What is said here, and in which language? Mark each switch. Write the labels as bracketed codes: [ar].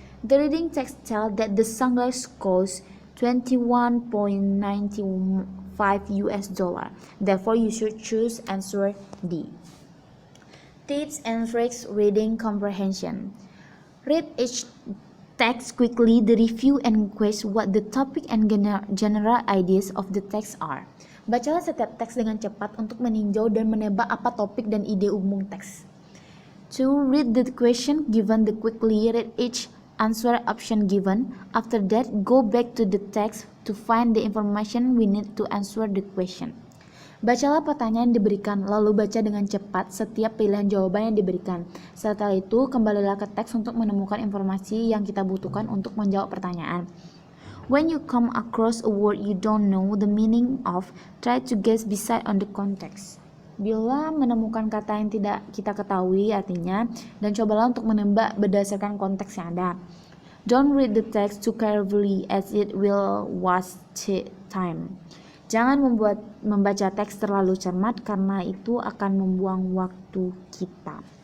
[en] The reading text tells that the sunglasses cost $21.95. Therefore, you should choose answer D. Tips and tricks reading comprehension. Read each text quickly, the review and question what the topic and general ideas of the text are. [id] Bacalah setiap teks dengan cepat untuk meninjau dan menebak apa topik dan ide umum teks. 2. [en] Read the question given, quickly read each answer option given. After that, go back to the text to find the information we need to answer the question. [id] Bacalah pertanyaan yang diberikan, lalu baca dengan cepat setiap pilihan jawaban yang diberikan. Setelah itu, kembalilah ke teks untuk menemukan informasi yang kita butuhkan untuk menjawab pertanyaan. [en] When you come across a word you don't know the meaning of, try to guess beside on the context. [id] Bila menemukan kata yang tidak kita ketahui artinya, dan cobalah untuk menebak berdasarkan konteks yang ada. [en] Don't read the text too carefully as it will waste time. [id] Jangan membaca teks terlalu cermat karena itu akan membuang waktu kita.